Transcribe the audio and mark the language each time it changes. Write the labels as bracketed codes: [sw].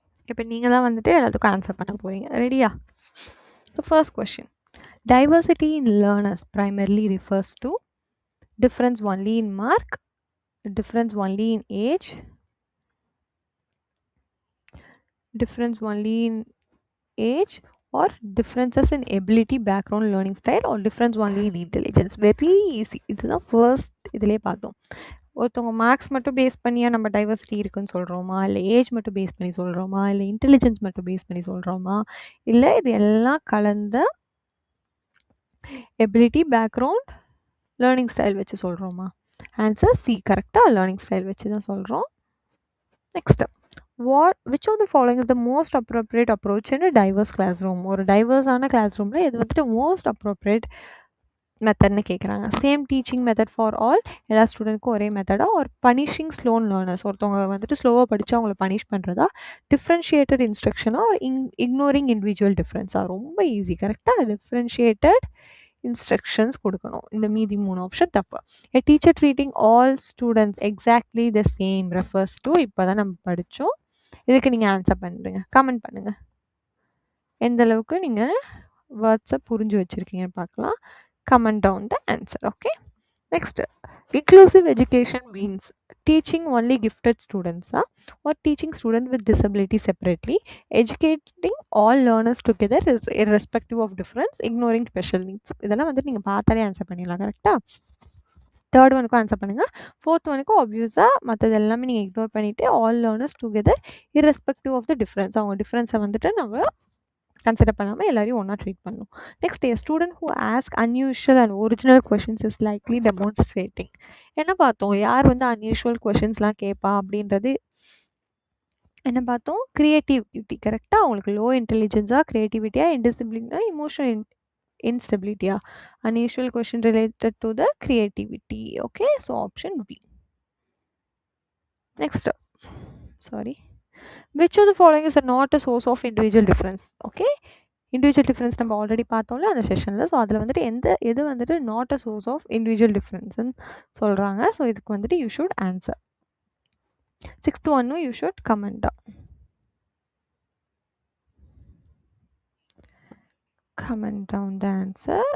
[ta] இப்போ நீங்கள் தான் வந்துட்டு எல்லாத்துக்கும் ஆன்சர் பண்ண போகிறீங்க. ரெடியா? [en] So first question, diversity in learners primarily refers to difference only in mark, difference only in age, difference only in age, or differences in ability, background, learning style, or difference only in intelligence. Very easy. [ta] இதுதான் first இதிலே பார்த்தோம். ஒருத்தவங்க marks மட்டும் base பண்ணியா நம்ம diversity இருக்குன்னு சொல்கிறோமா, இல்லை ஏஜ் மட்டும் பேஸ் பண்ணி சொல்கிறோமா, இல்லை இன்டெலிஜென்ஸ் மட்டும் பேஸ் பண்ணி சொல்கிறோமா, இல்லை இது எல்லாம் கலந்த எபிலிட்டி, பேக்ரவுண்ட், லேர்னிங் ஸ்டைல் வச்சு சொல்கிறோமா? ஆன்சர் சி, கரெக்டாக லேர்னிங் ஸ்டைல் வச்சு தான் சொல்கிறோம். [en] Next, which of the following is the most appropriate approach in a diverse classroom? [ta] ஒரு டைவர்ஸான கிளாஸ் ரூமில் இது வந்துட்டு மோஸ்ட் அப்ரோப்ரியேட் மெத்தட்னு கேட்குறாங்க. Same teaching method for all, எல்லா ஸ்டூடெண்ட்க்கும் ஒரே மெத்தடாக, ஒரு பனிஷிங் ஸ்லோ லேர்னர்ஸ், ஒருத்தவங்க வந்துட்டு ஸ்லோவாக படித்து அவங்கள பனிஷ் பண்ணுறதா, டிஃப்ரென்ஷியேட்டட் இன்ஸ்ட்ரக்ஷனாக, ஒரு இக்னோரிங் இண்டிவிஜுவல் டிஃப்ரென்ஸாக? ரொம்ப ஈஸி, கரெக்டாக டிஃப்ரென்ஷியேட்டட் இன்ஸ்ட்ரக்ஷன்ஸ் கொடுக்கணும். இந்த மீதி 3 ஆப்ஷன் தப்பு. [en] a teacher treating all students exactly the same refers to, [ta] இப்போ தான் நம்ம படித்தோம். இதுக்கு நீங்கள் ஆன்சர் பண்ணுறீங்க, கமெண்ட் பண்ணுங்கள். எந்த அளவுக்கு நீங்கள் வேர்ட்ஸை புரிஞ்சு வச்சுருக்கீங்கன்னு பார்க்கலாம். [en] Comment down the answer. Okay, next, inclusive education means teaching only gifted students or teaching students with disability separately, educating all learners together irrespective of difference, ignoring special needs. [ta] இதெல்லாம் வந்து நீங்கள் பார்த்தாலே ஆன்சர் பண்ணிடலாம். கரெக்டாக தேர்ட் ஒனுக்கும் ஆன்சர் பண்ணுங்கள். Fourth ஒனுக்கும் ஆப்வியஸாக மற்றது எல்லாமே நீங்கள் இக்னோர் பண்ணிவிட்டு all learners together [en] irrespective of the difference, [ta] அவங்க டிஃப்ரென்ஸை வந்துட்டு நம்ம கன்சிடர் பண்ணாமல் எல்லாரையும் ஒன்றா ட்ரீட் பண்ணணும். [en] Next, a student who ask unusual and original questions is likely demonstrating. [ta] என்ன பார்த்தோம், யார் வந்து அன்யூஷுவல் கொஷின்ஸ்லாம் கேட்பா அப்படின்றது என்ன பார்த்தோம், க்ரியேட்டிவிட்டி. கரெக்டாக அவங்களுக்கு low இன்டெலிஜென்ஸாக, க்ரியேட்டிவிட்டியாக, இன்டிசிப்ளினா, emotional இன்ஸ்டெபிலிட்டியா? [en] Unusual question related to the creativity. Okay, so option B. Next, sorry, which of the following is not a source of individual difference? [ta] Okay, individual difference நம்ம ஆல்ரெடி பார்த்தோம்ல அந்த செஷனில். ஸோ அதில் வந்துட்டு எது வந்துட்டு not a source of individual டிஃப்ரென்ஸ்ன்னு சொல்கிறாங்க. [en] so [ta] இதுக்கு வந்துட்டு [en] You should answer. 6th ஒன்னும் you should comment down the answer.